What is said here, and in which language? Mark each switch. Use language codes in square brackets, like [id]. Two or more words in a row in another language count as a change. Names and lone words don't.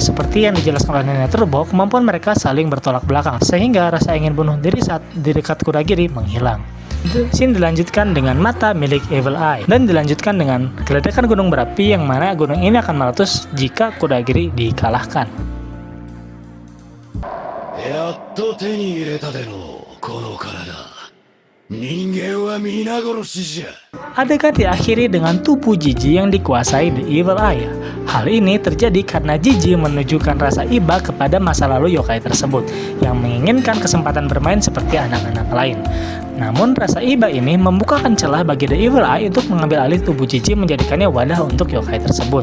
[id] Seperti yang dijelaskan oleh Nenek Turbo, kemampuan mereka saling bertolak belakang, sehingga rasa ingin bunuh diri saat di dekat Kuragiri menghilang. Scene dilanjutkan dengan mata milik Evil Eye dan dilanjutkan dengan keledakan gunung berapi yang mana gunung ini akan meletus jika Kuragiri dikalahkan. [ja] やっと手に入れたでのこの体。人間は皆殺しじゃ。 [id] Adegan diakhiri dengan tubuh Jiji yang dikuasai The Evil Eye. Hal ini terjadi karena Jiji menunjukkan rasa iba kepada masa lalu yokai tersebut yang menginginkan kesempatan bermain seperti anak-anak lain. Namun rasa iba ini membukakan celah bagi The Evil Eye untuk mengambil alih tubuh Jiji menjadikannya wadah untuk yokai tersebut.